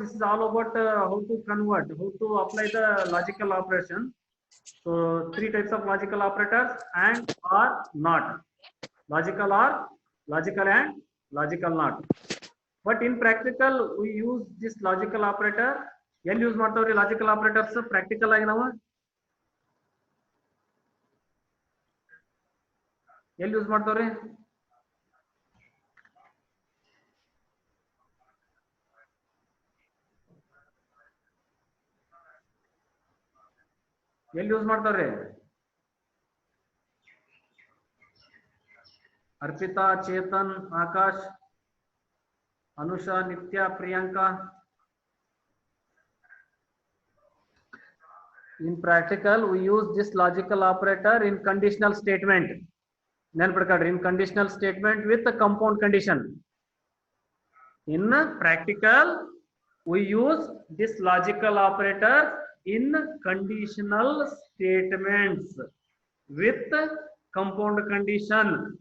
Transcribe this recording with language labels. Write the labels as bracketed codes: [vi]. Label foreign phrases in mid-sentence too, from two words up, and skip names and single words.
[en] This is all about how to convert, how to apply the logical operation. So 3 types of logical operators: and, or, not. Logical or, logical and, logical not. But in practical, we use this logical operator. [kn] Yen use ಮಾಡ್ತಾವ್ರಿ [en] logical operators practical [kn] ಆಗಿ ನಾವು ಎಲ್ಲಿ ಯೂಸ್ ಮಾಡ್ತಾವ್ರಿ? ಎಲ್ಲಿ ಯೂಸ್ ಮಾಡ್ತಾವ್ರಿ? अर्पिता, चेतन, आकाश, अनुषा, नित्या, प्रियंका. [en] In practical, we use this logical operator in conditional statement. In conditional statement with a compound condition. In practical, we use this logical operator in conditional statements with compound condition.